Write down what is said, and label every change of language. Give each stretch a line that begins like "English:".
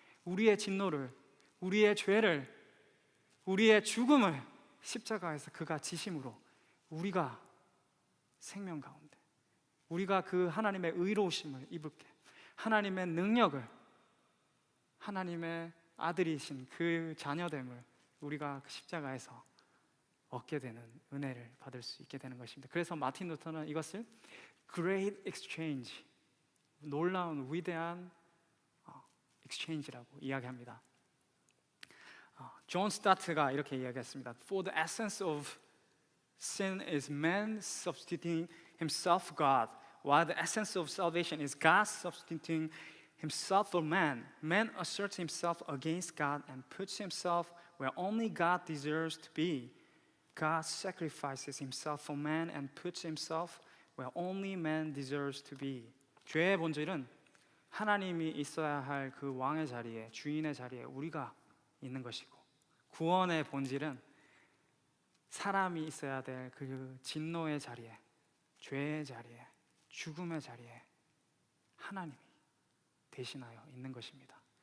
Korean: 우리의 진노를, 우리의 죄를, 우리의 죽음을 십자가에서 그가 지심으로 우리가 생명 가운데, 우리가 그 하나님의 의로우심을 입을게, 하나님의 능력을, 하나님의 아들이신 그 자녀됨을 우리가 그 십자가에서 얻게 되는 은혜를 받을 수 있게 되는 것입니다. 그래서 마틴 루터는 이것을 Great Exchange, 놀라운 위대한 exchange라고 이야기합니다. 존 스타트가 이렇게 이야기했습니다.
English: For the essence of sin is man substituting himself for God, while the essence of salvation is God substituting himself for man. Man asserts himself against God and puts himself where only God deserves to be. God sacrifices himself for man and puts himself where only man deserves to be.
Korean: 죄의 본질은 하나님이 있어야 할 그 왕의 자리에, 주인의 자리에 우리가 있는 것이고, 구원의 본질은 사람이 있어야 될 그 진노의 자리에, 죄의 자리에, 죽음의 자리에 하나님이 대신하여 있는 것입니다.